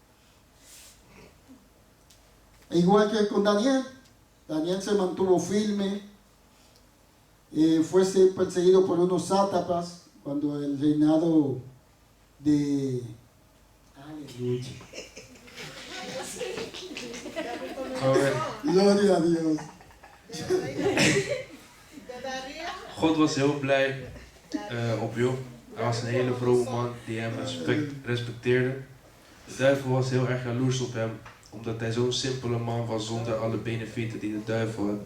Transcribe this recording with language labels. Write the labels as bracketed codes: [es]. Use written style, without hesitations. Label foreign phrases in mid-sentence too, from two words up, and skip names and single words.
[es] E igual que con Daniel, Daniel se mantuvo firme, fue perseguido por unos sátrapas cuando el reinado de... Aleluya. Gloria a Dios. [nl] God was heel blij op Job. Hij was een hele vrome man die hem respecteerde. De duivel was heel erg jaloers op hem, omdat hij zo'n simpele man was zonder alle benefieten die de duivel had.